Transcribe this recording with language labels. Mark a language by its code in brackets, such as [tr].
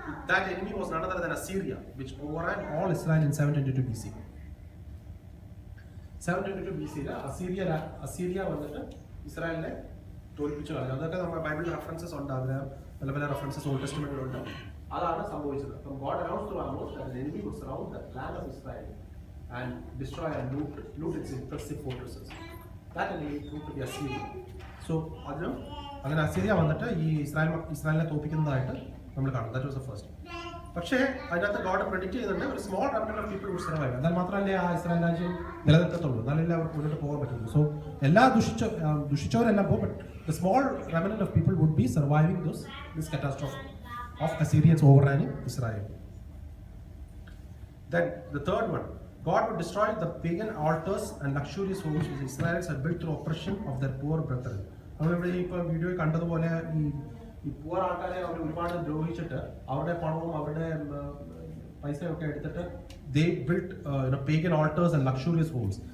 [en] That enemy was none other than Assyria, which overran all Israel in 722 BC. [ml] 722 BC അസീരിയ വന്നിട്ട് ഇസ്രായേലിനെ തോൽപ്പിച്ചു കളഞ്ഞു. അതൊക്കെ നമ്മുടെ ബൈബിളിൽ റെഫറൻസസ് ഉണ്ട്, അതിന് പല റെഫറൻസസ് ഓൾഡ് ടെസ്റ്റ്മെന്റിലുണ്ട്. അതാണ് സംഭവിച്ചത്. [en] അപ്പം God announced to Amos that the enemy would surround the land of Israel and destroy and loot its impressive fortresses. That enemy proved to be Assyria. [ml] So അങ്ങനെ അസീരിയ വന്നിട്ട് ഈ ഇസ്രായേലിനെ തോൽപ്പിക്കുന്നതായിട്ട് നമ്മൾ കാണും. [en] That was the first. [ml] പക്ഷേ അതിനകത്ത് [en] God predict ചെയ്യുന്നുണ്ട് ഒരു small remnant of people would survive. [ml] എന്നാൽ മാത്രമല്ലേ ആ ഇസ്രായേൽ രാജ്യം നിലനിർത്തത്തുള്ളൂ, എന്നാലല്ലേ അവർക്ക് മുന്നോട്ട് പോകാൻ പറ്റുള്ളൂ. [en] so [ml] എല്ലാ ദുഷിച്ചവരെല്ലാം പോകും, [en] But the small remnant of people would be surviving this catastrophe of Assyrians overrunning Israel. Then the third one, God would destroy the pagan altars and luxurious homes which Israelites had built through oppression of their poor brethren. [ml] നമ്മളിവിടെ ഇപ്പോൾ വീഡിയോയിൽ കണ്ടതുപോലെ ഈ പൂർ ആൾക്കാരെ അവർ ഒരുപാട് ദ്രോഹിച്ചിട്ട് അവരുടെ പണവും അവരുടെ പൈസയൊക്കെ എടുത്തിട്ട് [en] they built pagan altars and luxurious homes.